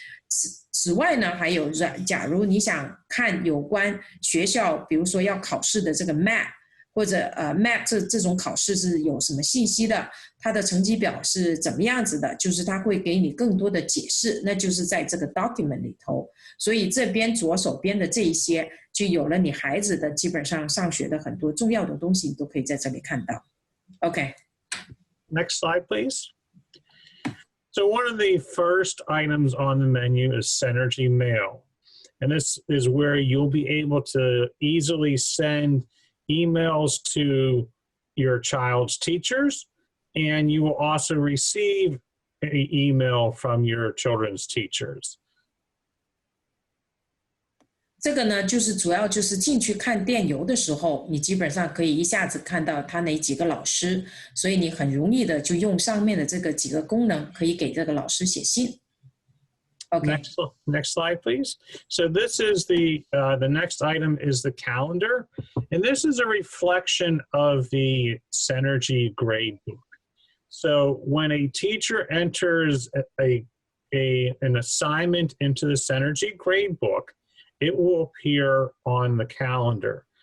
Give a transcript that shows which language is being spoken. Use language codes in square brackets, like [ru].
[zh] 此外呢，还有假如你想看有关学校，比如说要考试的这个 MAP， 或者MAP 这种考试是有什么信息的，它的成绩表是怎么样子的，就是它会给你更多的解释，那就是在这个 document 里头。所以这边左手边的这一些，就有了你孩子的基本上上学的很多重要的东西，你都可以在这里看到。 [en] Okay. Next slide, please. So one of the first items on the menu is Synergy Mail. And this is where you'll be able to easily send emails to your child's teachers, and you will also receive an email from your children's teachers. [zh] 这个呢，就是主要就是进去看电邮的时候，你基本上可以一下子看到他哪几个老师，所以你很容易的就用上面的这个几个功能，可以给这个老师写信。 [en] Okay. Next slide, please. So this is the next item is the calendar, and this is a reflection of the Synergy Gradebook. So when a teacher enters an assignment into the Synergy Gradebook, it will appear on the calendar.